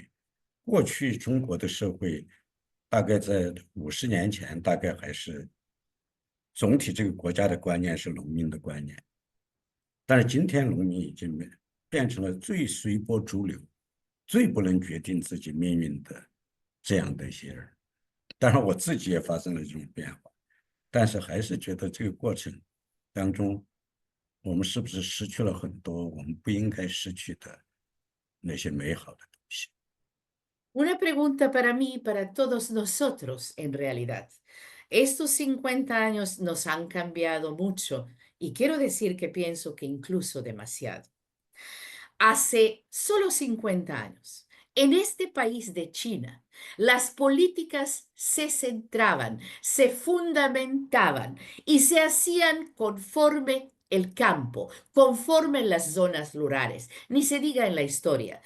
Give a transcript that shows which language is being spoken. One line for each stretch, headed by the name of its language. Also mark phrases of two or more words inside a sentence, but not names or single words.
Chinese: 过去中国的社会，大概在50年前，大概还是总体这个国家的观念是农民的观念，但是今天农民已经变成了最随波逐流、最不能决定自己命运的这样的一些人。当然，我自己也发生了这种变化，但是还是觉得这个过程当中，我们是不是失去了很多我们不应该失去的那些美好的东西？
Spanish: Una pregunta para mí y para todos nosotros, en realidad. Estos 50 años nos han cambiado mucho y quiero decir que pienso que incluso demasiado. Hace solo 50 años, en este país de China, las políticas se centraban, se fundamentaban y se hacían conforme el campo, conforme las zonas rurales, ni se diga en la historia.